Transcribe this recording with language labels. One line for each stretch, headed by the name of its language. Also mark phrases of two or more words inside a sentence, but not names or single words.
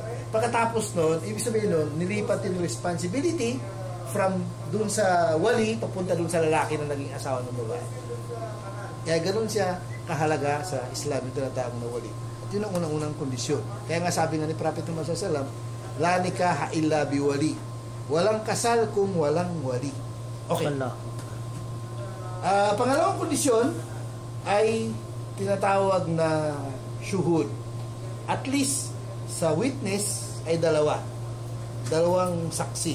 Filipino: Pagkatapos nun, ibig sabihin nun, nilipat yung responsibility from dun sa wali, papunta dun sa lalaki na naging asawa ng babae. Kaya ganun siya kahalaga sa Islam, yung tinatawag na wali. At yun ang unang-unang kondisyon. Kaya nga sabi nga ni Prophet Muhammad SAW,
Arabic: لا نكاح إلا بولي.
Filipino: Walang kasal kung walang wali. Okay. Pangalawang kondisyon ay tinatawag na shuhud.
English: At least
Filipino: sa witness ay dalawang saksi.